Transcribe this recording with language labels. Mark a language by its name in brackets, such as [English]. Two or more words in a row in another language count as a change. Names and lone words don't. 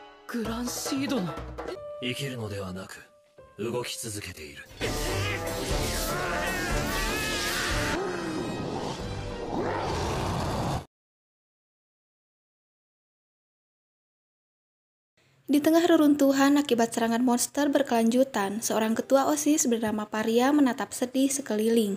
[Japanese] グランシードの生きるのではなく動き続けている。 [Indonesian] Di tengah reruntuhan akibat serangan monster berkelanjutan, seorang ketua OSIS bernama Paria menatap sedih sekeliling.